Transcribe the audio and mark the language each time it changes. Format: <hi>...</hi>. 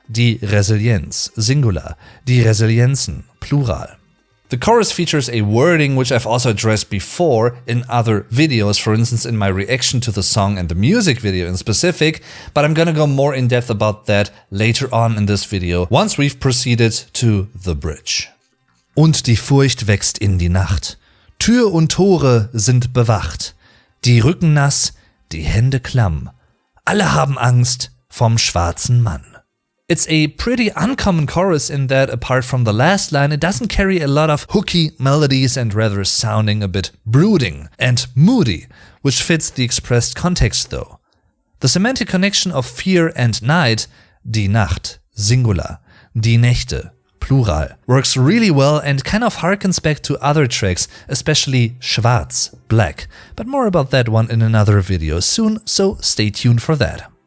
<de>Die Resilienz, singular, die Resilienzen, plural.</de> <en>The chorus features a wording which I've also addressed before in other videos, for instance in my reaction to the song and the music video in specific, but I'm gonna go more in depth about that later on in this video, once we've proceeded to the bridge.</en> <de>Und die Furcht wächst in die Nacht. Tür und Tore sind bewacht. Die Rücken nass, die Hände klamm. Alle haben Angst vom schwarzen Mann.</de> <en>It's a pretty uncommon chorus in that, apart from the last line, it doesn't carry a lot of hooky melodies and rather sounding a bit brooding and moody, which fits the expressed context though. The semantic connection of fear and night, die Nacht, singular, die Nächte, plural, works really well and kind of harkens back to other tracks, especially Schwarz, black, but more about that one in another video soon, so stay tuned for that.</en>